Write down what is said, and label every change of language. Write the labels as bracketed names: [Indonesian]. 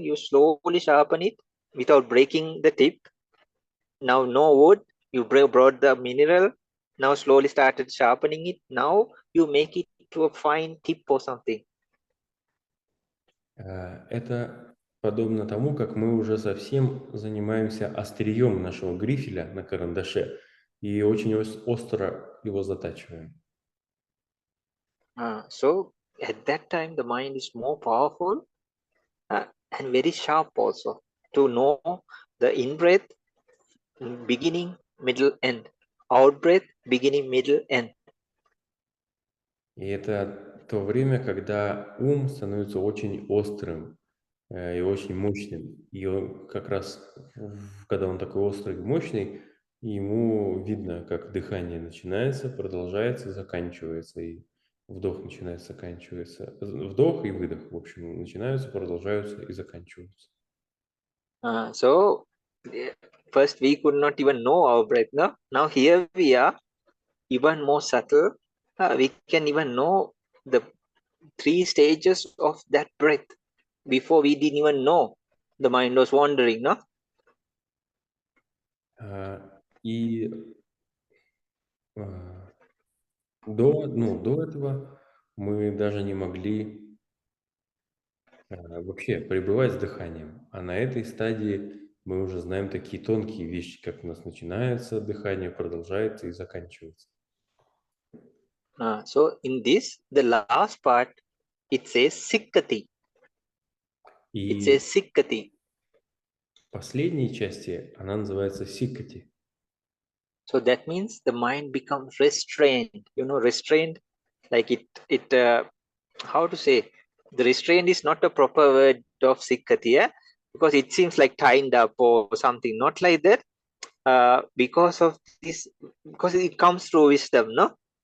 [English] You slowly sharpen it without breaking the tip. Now no wood, you brought the mineral, now slowly started sharpening it. Now you make it to a fine tip or something. [Russian] Это подобно тому, как мы уже совсем занимаемся острием нашего грифеля на карандаше и очень остро его затачиваем. [English] So at that time the mind is more powerful and very sharp also to know the in-breath, beginning, middle, end. Out-breath, beginning, middle, end. [Russian] И это то время, когда ум становится очень острым и очень мощным. И он как раз, когда он такой острый и мощный, ему видно, как дыхание начинается, продолжается, заканчивается. И вдох начинается, заканчивается. Вдох и выдох, в общем, начинаются, продолжаются и заканчиваются. [English] So first we could not even know our breath. No? Now here we are, even more subtle. We can even know the 3 stages of that breath. Before we didn't even know, the mind was wandering, no? [Russian] И до этого мы даже не могли вообще пребывать с дыханием. А на этой стадии мы уже знаем такие тонкие вещи, как у нас начинается дыхание, продолжается и заканчивается. [English] So in this, the last part, it says sikkati. It says sikkati. [Russian] в последней части она называется сиккати. [English] So that means the mind becomes restrained. You know, restrained, like how to say, the restrained is not a proper word of sikkati, yeah? Because it seems like tied up or something. Not like that. Because of this, because it comes through wisdom, no?